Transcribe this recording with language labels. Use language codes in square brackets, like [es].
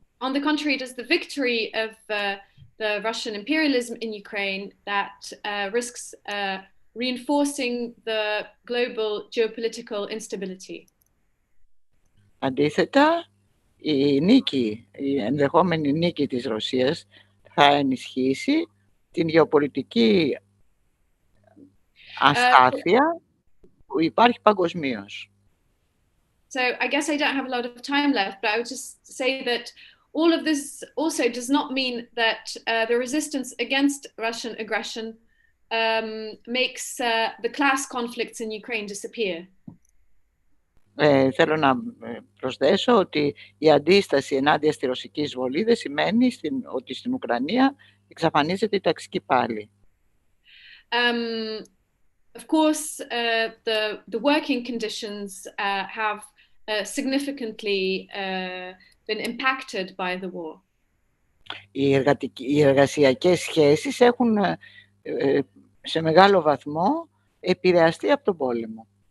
[en] On the contrary, it is the victory of the Russian imperialism in Ukraine that risks reinforcing the global geopolitical instability. [el] Αντίθετα, η ενδεχόμενη νίκη της Ρωσίας θα ενισχύσει την γεωπολιτική αστάθεια που υπάρχει παγκοσμίως. [en] So I guess I don't have a lot of time left, but I would just say that all of this also does not mean that the resistance against Russian aggression makes the class conflicts in Ukraine disappear. [el] Θέλω να προσθέσω ότι η αντίσταση ενάντια στη ρωσική εισβολή δεν σημαίνει ότι στην Ουκρανία εξαφανίζεται η ταξική πάλη. [en] Of course, the working conditions have significantly been impacted by the war. [el] Οι εργασιακές σχέσεις έχουν σε μεγάλο βαθμό επηρεαστεί από τον πόλεμο.